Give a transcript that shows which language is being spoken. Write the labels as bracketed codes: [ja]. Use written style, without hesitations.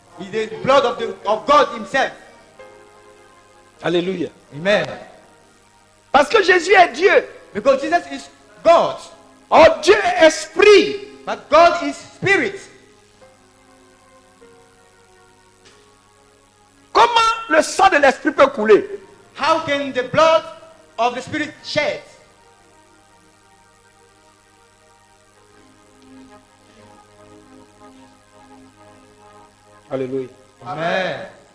[en] It's the blood of God himself. Alléluia. Amen. [fr] Parce que Jésus est Dieu. [en] Because Jesus is God. [fr] Oh, Dieu est esprit. [en] But God is spirit. [fr] Comment le sang de l'esprit peut couler? [en] How can the blood of the spirit shed? Alléluia. Amen.